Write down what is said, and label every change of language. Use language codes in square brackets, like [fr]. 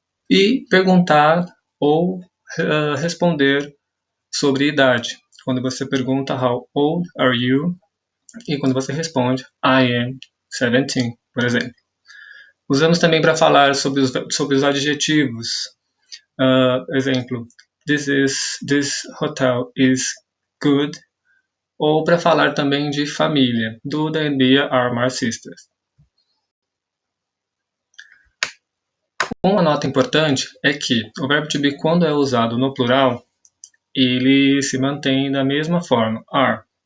[pt] E perguntar ou responder sobre idade. Quando você pergunta [en] how old are you? [pt] E quando você responde [en] I am 17, [pt] por exemplo. Usamos também para falar sobre os adjetivos. [en] Exemplo, this hotel is good. [pt] Ou para falar também de família. [en] Duda and Bia are my sisters. [pt] Uma nota importante é que o verbo to be, quando é usado no plural, ele se mantém da mesma forma, are.